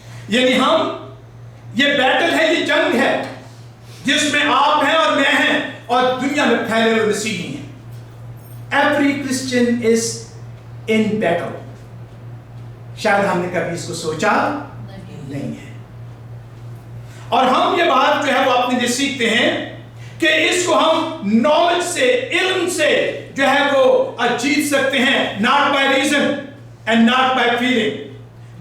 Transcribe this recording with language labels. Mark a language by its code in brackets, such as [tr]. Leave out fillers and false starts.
[hi] यानी हम ये बैटल है, ये जंग है जिसमें आप हैं और मैं हैं और दुनिया में फैले हुए मसीही हैं। [en] Every Christian is in battle. [hi] शायद हमने कभी इसको सोचा नहीं है। और हम ये बात जो है वो अपने लिए सीखते हैं कि इसको हम नॉलेज से, इल्म से जो है वो जीत सकते हैं, [en] Not by reason and not by feeling.